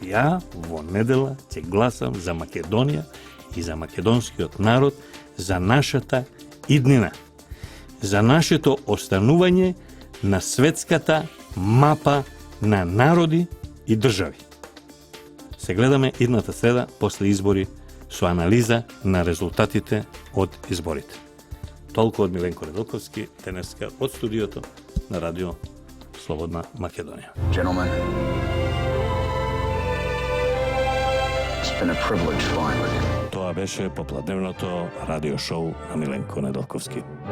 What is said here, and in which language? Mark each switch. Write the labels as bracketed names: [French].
[Macedonian] Ја во недела ќе гласам за Македонија и за македонскиот народ, за нашата иднина, за нашето останување на светската мапа на народи и држави. Се гледаме идната среда после избори со анализа на резултатите од изборите. Толку од Миленко Неделковски, денеска од студиото на Радио Слободна Македонија. [English] Gentlemen, it's been a privilege flying with you. [Macedonian] Тоа беше попладневното радио шоу на Миленко Неделковски.